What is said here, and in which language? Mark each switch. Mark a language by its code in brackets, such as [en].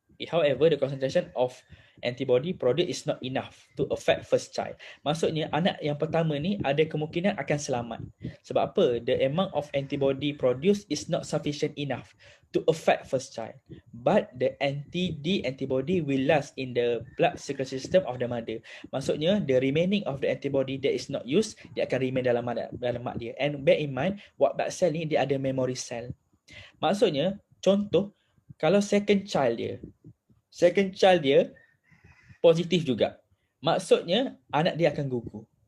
[en] However, the concentration of antibody produced is not enough to affect first child. [ms] Maksudnya anak yang pertama ni ada kemungkinan akan selamat. Sebab apa? [en] The amount of antibody produced is not sufficient enough to affect first child. But the anti-D antibody will last in the blood circulatory system of the mother. [ms] Maksudnya [en] the remaining of the antibody that is not used, [ms] dia akan remain dalam mak dia. [en] And bear in mind, [ms] white blood cell ni dia ada memory cell. Maksudnya, contoh, kalau second child dia positif juga, maksudnya anak dia akan gugur.